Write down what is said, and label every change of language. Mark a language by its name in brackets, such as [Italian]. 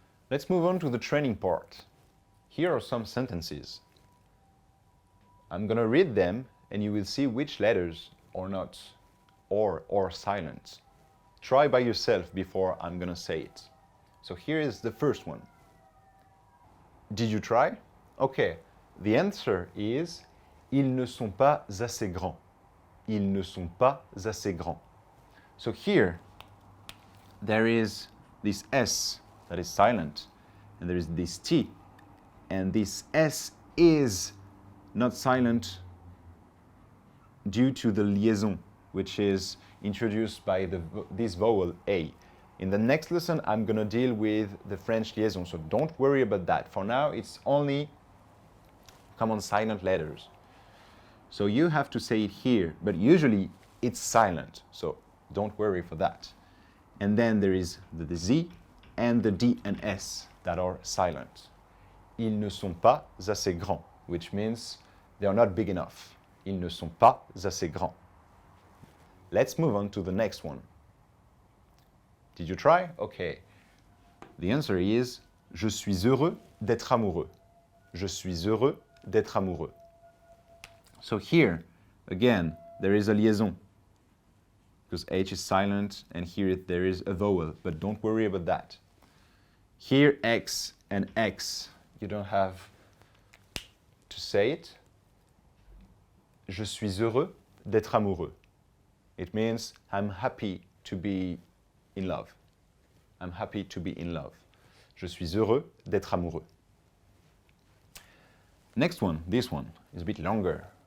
[English] Let's move on to the training part. Here are some sentences. I'm going to read them and you will see which letters are not or silent. Try by yourself before I'm going to say it. So here is the first one. Did you try? Okay, the answer is [French] ils ne sont pas assez grands. Ils ne sont pas assez grands. [English] So here, there is this S that is silent, and there is this T, and this S is not silent due to the liaison, which is introduced by this vowel A. In the next lesson, I'm going to deal with the French liaison, so don't worry about that. For now, it's only common silent letters. So you have to say it here, but usually it's silent, so don't worry for that. And then there is the Z and the D and S that are silent. [French] Ils ne sont pas assez grands, [English] which means they are not big enough. [French] Ils ne sont pas assez grands. [English] Let's move on to the next one. Did you try? Okay. The answer is [French] je suis heureux d'être amoureux. Je suis heureux d'être amoureux. [English] So here, again, there is a liaison, because H is silent, and here there is a vowel, but don't worry about that. Here, X and X, you don't have to say it. [French] Je suis heureux d'être amoureux. [English] It means I'm happy to be in love. I'm happy to be in love. [French] Je suis heureux d'être amoureux. [English] Next one, this one, is a bit longer.